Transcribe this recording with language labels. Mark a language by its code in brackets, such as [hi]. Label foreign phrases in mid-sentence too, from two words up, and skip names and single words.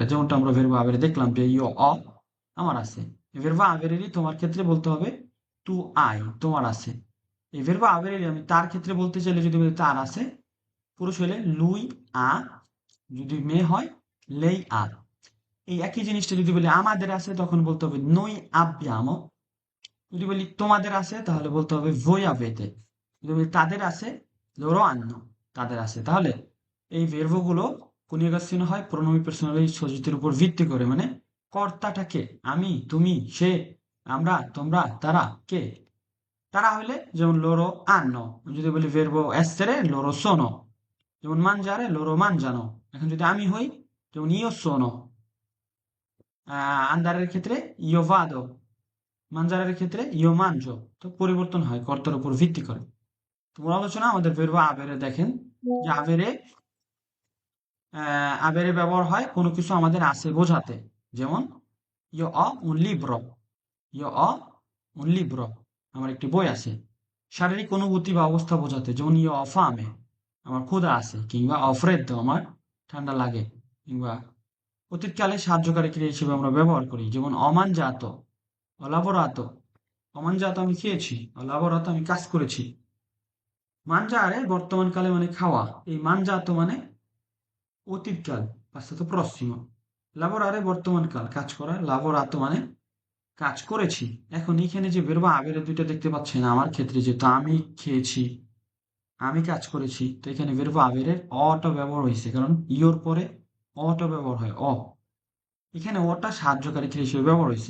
[bn] যেমনটা আমরা verb haber এ দেখলাম যে ইয় আমার আছে। verb haber এরই তোমার ক্ষেত্রে বলতে হবে [it] tu hai [bn] তোমার আছে। এই [it] verbo avere [bn] আমি তার ক্ষেত্রে বলতে চাইলে যদি বলি তার আছে, পুরুষ হলে [it] lui ha, [bn] যদি মেয়ে হয় [it] lei ha. [bn] এই একই জিনিসটা যদি বলি আমাদের আছে তখন বলতে হবে [it] noi abbiamo। [bn] যদি বলি তোমাদের আছে তাহলে বলতে হবে [it] voi avete। [bn] যদি বলি তাদের আছে [it] loro hanno, [bn] তাদের আছে। তাহলে এই ভের্ব গুলো কনিউগেশন হয় [it] pronomi personali [bn] সজ্জিতের উপর ভিত্তি করে, মানে কর্তাটা কে, আমি, তুমি, সে, আমরা, তোমরা, তারা কে। তারা হলে যেমন [it] loro hanno, [bn] যদি বলি ভের্ব [it] essere loro sono, [bn] যেমন [it] mangiare loro mangiano। [bn] এখন যদি আমি হই যেমন [it] io sono, [bn] আন্দারের ক্ষেত্রে [it] io vado, [bn] মানজারের ক্ষেত্রে [it] io mangio. [bn] তো পরিবর্তন হয় কর্তার উপর ভিত্তি করে। তোমার আলোচনা আমাদের ভের্ব আবেরে দেখেন যে আবেরে ব্যবহার হয় কোনো কিছু আমাদের আছে বোঝাতে। [it] যেমন io ho un libro, io ho un libro, [bn] আমার একটি বই আছে। শারীরিক অনুভূতি বা অবস্থা বোঝাতে, যেমন [it] io ho fame, [bn] আমার ক্ষুধা আছে, কিংবা [it] ho freddo, [bn] আমার ঠান্ডা লাগে। কিংবা অতীতকালে সাহায্যকারী ক্রিয়া হিসেবে আমরা ব্যবহার করি, যেমন [it] ho mangiato, ho lavorato, ho [bn] আমি খেয়েছি, [it] ho lavorato [bn] আমি কাজ করেছি। mangiare বর্তমান কালে মানে খাওয়া, এই mangiato মানে অতীতকাল, [it] passato prossimo। [bn] lavorare বর্তমান কাল, কাজ করা, lavorato মানে কাজ করেছি। এখন এখানে যে verb আবের দুইটা দেখতে পাচ্ছেন আমার ক্ষেত্রে, যেহেতু আমি খেয়েছি, আমি কাজ করেছি, তো এখানে verb আবেরের অটা ব্যবহার হয়েছে, কারণ ইওর পরে অটা ব্যবহার হয় অ। এখানে অটা সাহায্যকারী ক্রিয়া হিসেবে ব্যবহার হয়েছে।